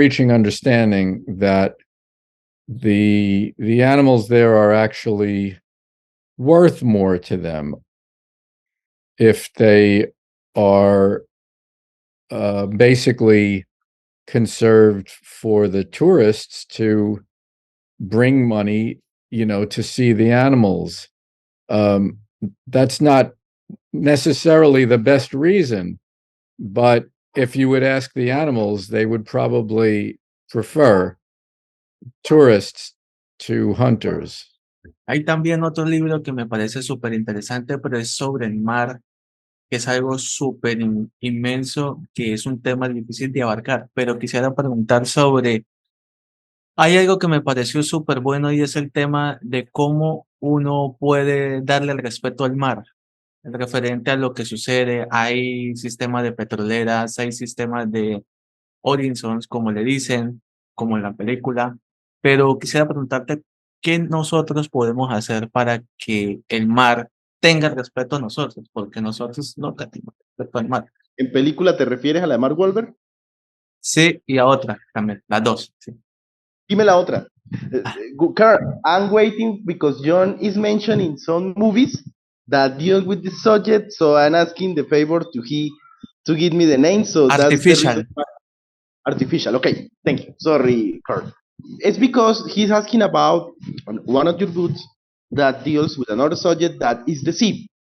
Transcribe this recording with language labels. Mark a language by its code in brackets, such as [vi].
[en] understanding that the animals there are actually worth more to them if they are basically conserved for the tourists to bring money, to see the animals. That's not necessarily the best reason, but if you would ask the animals, they would probably prefer tourists to hunters. [es] Hay también otro libro que me parece súper interesante, pero es sobre el mar, que es algo súper inmenso, que es un tema difícil de abarcar. Pero quisiera preguntar sobre, hay algo que me pareció súper bueno y es el tema de cómo uno puede darle el respeto al mar, referente a lo que sucede. Hay sistemas de petroleras, hay sistemas de Horizons, como le dicen, como en la película, pero quisiera preguntarte qué nosotros podemos hacer para que el mar tenga respeto a nosotros, porque nosotros no tenemos respeto al mar. ¿En película te refieres a la de Mark Wahlberg? Sí, y a otra también, las dos. Sí. Dime la otra. [en] Carl, I'm waiting because Jhon is mentioning some movies that deal with the subject, so I'm asking the favor to give me the name. So that's the Artificial. reason. Artificial. Okay, thank you. Sorry, Carl. It's because he's asking about one of your books that deals with another subject that is the sea.